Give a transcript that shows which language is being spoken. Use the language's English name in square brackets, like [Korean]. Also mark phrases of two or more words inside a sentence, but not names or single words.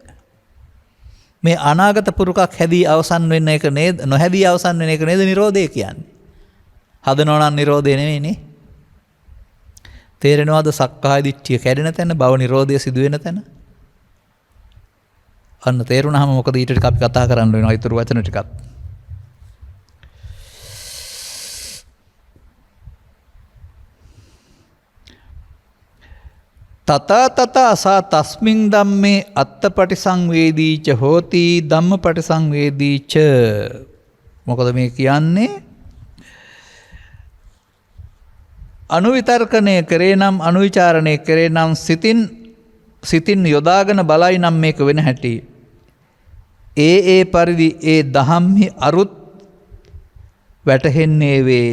[Sinhala] මේ අනාගත පුරුකක් හැදී අවසන් වෙන්න එක නේද? නොහැදී අවසන් වෙන එක නේද නිරෝධය කියන්නේ? හදනවා නම් නිරෝධය නෙවෙයිනේ. තේරෙනවද? සක්කාය දිට්ඨිය කැඩෙන තැන, භව නිරෝධය සිදු වෙන තැන. අන්න තේරුණාම මොකද ඊට ටික අපි කතා කරන්න වෙනවා. ඊතුරු වචන ටිකක්. [Pali] තථා සා තස්මින් ධම්මේ අත්තපටිසංවේදී ච හෝති ධම්මපටිසංවේදී ච. [Sinhala] මොකද මේ කියන්නේ? අනුවිතර්කණය කරේ නම්, අනුවිචාරණය කරේ නම්, සිතින් යොදාගෙන බලයි නම් මේක වෙන හැටි. ඒ පරිදි ඒ දහම්හි අරුත් වැටහෙන්නේ වේ.